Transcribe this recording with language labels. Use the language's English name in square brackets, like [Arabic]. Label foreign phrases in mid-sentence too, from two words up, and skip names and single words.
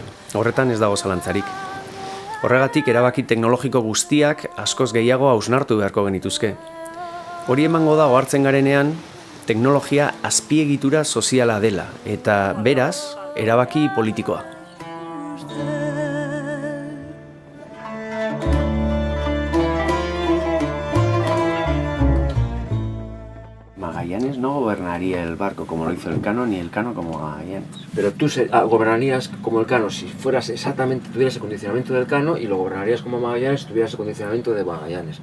[Basque] Horretan ez dago zalantzarik. Horregatik erabaki teknologiko guztiak askoz gehiago hausnartu beharko genituzke. Hori emango da ohartzen garenean, teknologia azpiegitura soziala dela eta beraz, erabaki politikoa. [Spanish] Magallanes no gobernaría el barco como lo hizo Elcano, ni Elcano como Magallanes. Pero tú gobernarías como Elcano si fueras exactamente, tuvieras el condicionamiento del Elcano, y lo gobernarías como Magallanes si tuvieras el condicionamiento de Magallanes.